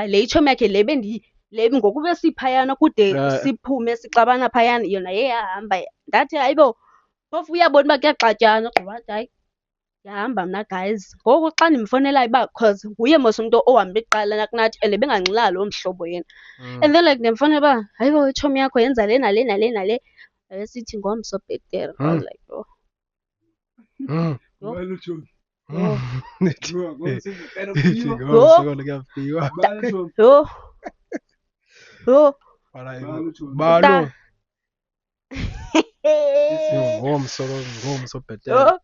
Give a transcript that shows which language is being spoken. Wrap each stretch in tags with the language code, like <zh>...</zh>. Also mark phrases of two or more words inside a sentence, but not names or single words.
<xh>Le itshomi yakhe le ngoku besiphayana kude siphume sixabana phayana yona yahamba. Ndathi hayi bo phofu uyabona uba kuyaxatyanwa. Ugqiba wathi hayi ndiyahamba mna guys. Ngoku xa ndimfowunelayo uba cause nguye mos umntu ohamba kuqala kunathi and ebenganxilanga loo mhlobo yena.</xh> <en>And then like</en> <xh>ndimfowunela uba hayi bo itshomi yakho yenza le nale nale nale. Wayesithi ngomso bhetele.</xh> <en>I was like yho. Yho.</en> <xh>Balo. Ngomso bhetele.</xh>